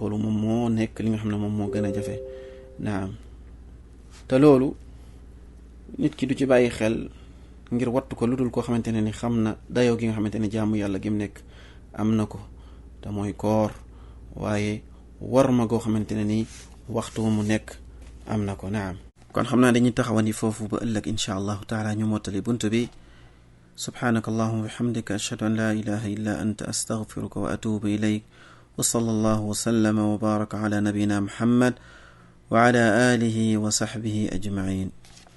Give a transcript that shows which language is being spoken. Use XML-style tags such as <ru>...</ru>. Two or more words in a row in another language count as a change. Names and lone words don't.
<wo>loolu moom moo nekk li nga xam ne moom moo gën a jafe. naam, te loolu nit ki du ci bàyyi xel ngir wattu ko lu dul koo xamante ne ni xam na dayoo gi nga xamante ne jaamu yàlla gi mu nekk am na ko, te mooy koor. waaye war ma goo xamante ne ni waxtu mu nekk am na ko. naam, kon xam naa dañuy taxawandi foofu ba ëllëg</wo> <ar>إن شاء الله تعالى</ar> <wo>ñu mottali bunt bi.</wo> <ar>سبحانك اللهم وبحمدك أشهد أن لا إله إلا أنت أستغفرك وأتوب إليك. وصلى الله وسلم وبارك على نبينا محمد وعلى آله وصحبه أجمعين.</ar>